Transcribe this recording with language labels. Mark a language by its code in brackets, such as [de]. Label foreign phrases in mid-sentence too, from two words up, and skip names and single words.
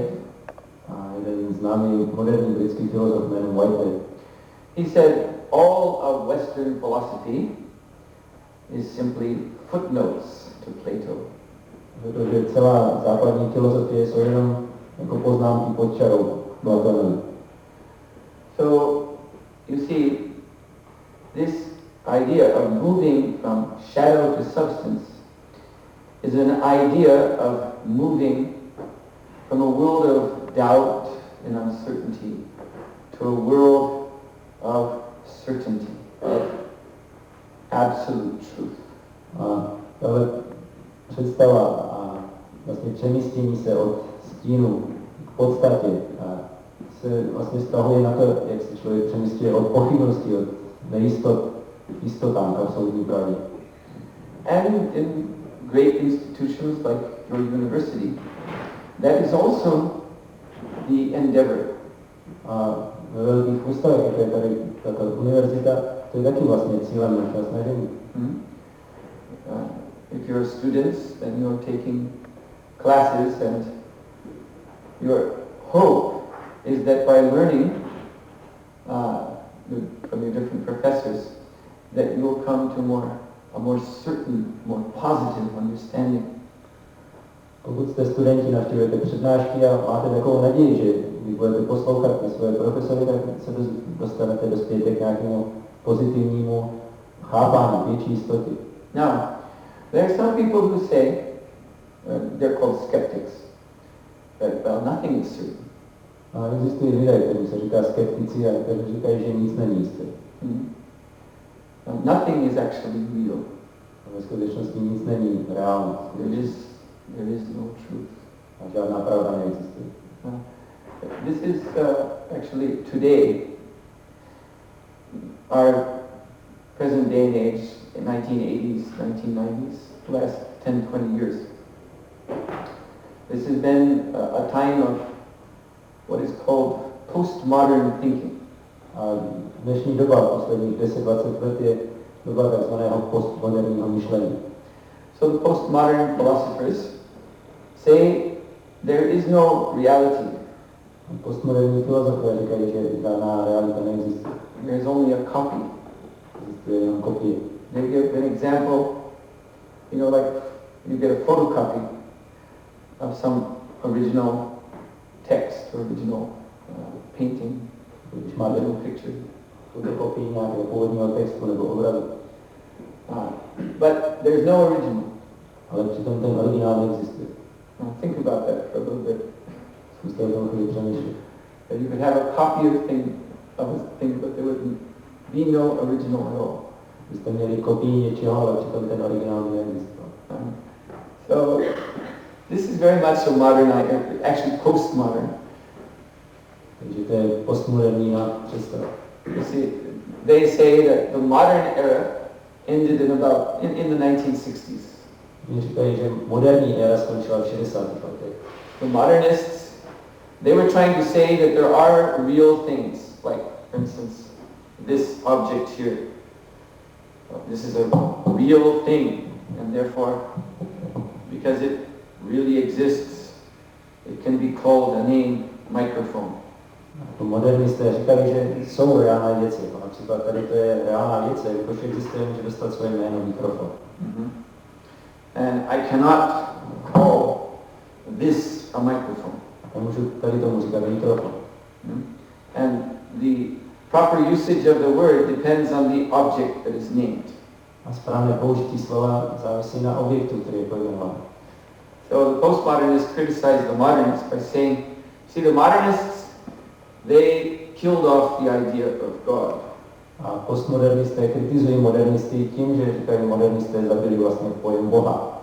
[cs] A jeden známý moderní britský filozof jménem Whitehead. [en] He said, all of Western philosophy is simply footnotes to Plato. [cs] Protože celá západní filozofie jsou jenom jako poznámky pod čarou Platonovi. [en] So, you see, this idea of moving from shadow to substance is an idea of moving from a world of doubt and uncertainty to a world of certainty, of absolute truth. [cs] Ale představa a vlastně přemístění se od stínu k podstatě se vlastně vztahuje na to, jak se člověk přemístuje od pochybnosti, od nejistot, jistotám k absolutní pravdě. [en] And in great institutions like your university, that is also the endeavor. [cs] A ve velkých ústavech, jako je tady tato univerzita, to je taky vlastně cílem našeho snažení. [en] If you're students, then you're taking classes, and your hope is that by learning from your different professors, that you'll come to a more certain, more positive understanding. [cs] Pokud jste studenti, navštěvujete přednášky a máte takovou naději, že když budete poslouchat na své profesory, tak se dostanete, dospějete k nějakému pozitivnímu chápání, větší jistoty. [en] Now, there are some people who say, they're called skeptics, that nothing is certain. [cs] A existují lidé, kterým se říká skeptici a kteří říkají, že nic není jisté. [en] Nothing is actually real. [cs] A ve skutečnosti nic není reálné. [en] There is no truth. [cs] A žádná pravda neexistuje. [en] This is actually today, our present day and age, in 1980s, 1990s, the last 10-20 years. This has been a time of what is called postmodern thinking. [cs] A dnešní doba, posledních 10-20 let, je doba takzvaného postmoderního myšlení. [en] So the postmodern philosophers say there is no reality. [cs] Postmoderní filozofové říkají, že žádná realita neexistuje. [en] There is only a copy. [cs] Existuje jenom kopie. [en] They give an example, like you get a photocopy of some original text, original painting, [cs] Když máte [en] picture. [cs] fotokopii nějakého původního textu nebo obrazu. [en] But there's no original. [cs] Ale přitom ten originál neexistuje. [en] Think about that for a little bit. [cs] Zkuste o tom chvíli přemýšlet. [en] That you could have a copy of a thing, but there would be no original at all. [cs] Byste měli kopii něčeho, ale přitom ten originál neexistoval. [en] So this is very much a modern, actually postmodern. [cs] Takže to je postmoderní představa. [en] You see, they say that the modern era ended in the 1960s. [cs] Oni říkají, že moderní éra skončila v 60. letech. [en] The modernists, they were trying to say that there are real things, like, for instance, this object here. This is a real thing, and therefore, because it really exists, it can be called a name, microphone. [cs] Modernisté říkali, že jsou reálné věci, jako například tady to je reálná věc, jakož existuje, může dostat svoje jméno mikrofon. [en] And I cannot call this a microphone. [cs] A můžu tady tomu říkat mikrofon. [en] And the proper usage of the word depends on the object that is named. [cs] A správné použití slova závisí na objektu, který je pojmenován. [en] So the postmodernists criticize the modernists by saying, see, the modernists, they killed off the idea of God. [cs] A postmodernisté kritizují modernisty tím, že říkají, modernisté zabili vlastně pojem Boha.